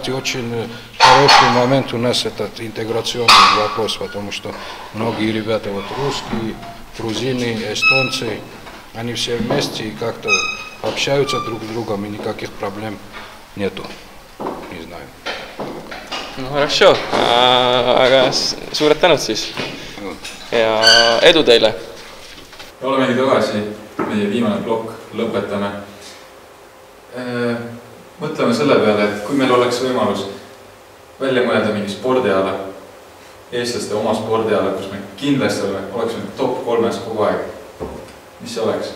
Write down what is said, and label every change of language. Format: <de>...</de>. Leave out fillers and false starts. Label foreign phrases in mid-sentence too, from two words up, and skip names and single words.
<ru>Кстати, очень хороший момент у нас этот интеграционный вопрос, потому что многие ребята, вот русские, грузины, эстонцы, они все вместе и как-то общаются друг с другом, и никаких проблем нету. Не знаю. No хорошо,</ru> <et>aga suured tänud siis ja edu teile! Olemegi tagasi, meie viimane plokk, lõpetame. Mõtleme selle peale, et kui meil oleks võimalus välja mõelda mingi spordiala, eestlaste oma spordiala, kus me kindlasti oleksime top 3 kogu aeg, mis see oleks?</et>